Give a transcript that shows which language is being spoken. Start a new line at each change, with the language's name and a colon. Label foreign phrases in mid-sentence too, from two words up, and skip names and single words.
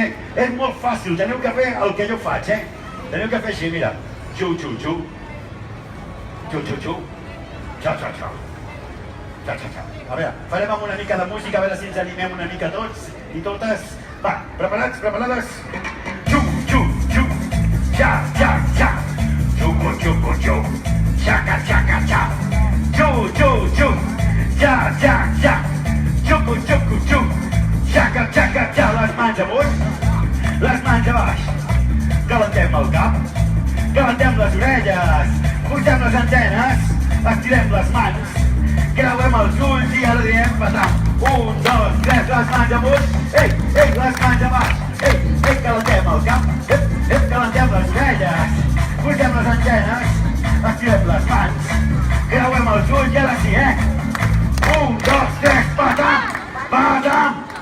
Catalan: És molt fàcil, teniu que fer el que jo faig, Teniu que fer així, mira. Xu. A veure, farem amb una mica de música, a veure si ens animem una mica tots i totes. Va, preparats? Xu. Xa. Xuco. Xaca. Xu. Xa. Xuco. Xaca. Les mans amunt, les mans a baix. Calentem el cap, calentem les orelles, pugem les antenes, estirem les mans, creuem els ulls i ara diem patam. 1, 2, 3, les mans amunt, les mans a baix, calentem el cap, calentem les orelles, pugem les antenes, estirem les mans, creuem els ulls i ara sí, 1, 2, 3, patam.